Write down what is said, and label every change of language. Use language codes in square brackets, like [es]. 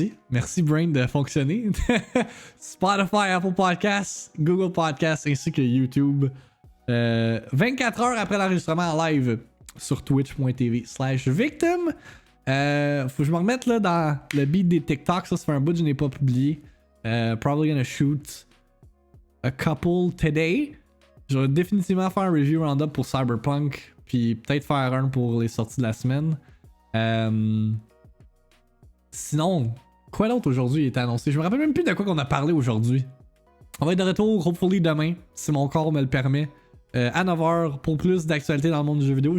[fr] Merci Brain de fonctionner. Spotify, Apple Podcasts, Google Podcasts ainsi que YouTube. 24 heures après l'enregistrement en live sur twitch.tv/victim. Faut que je me remette là dans le beat des TikTok. Ça fait un bout que je n'ai pas publié. [en] Probably gonna shoot a couple today. [fr] Je vais définitivement faire un review roundup pour Cyberpunk. Puis peut-être faire un pour les sorties de la semaine. Sinon, quoi d'autre aujourd'hui est annoncé? Je me rappelle même plus de quoi qu'on a parlé aujourd'hui. On va être de retour, hopefully demain, si mon corps me le permet. À 9h pour plus d'actualités dans le monde du jeu vidéo.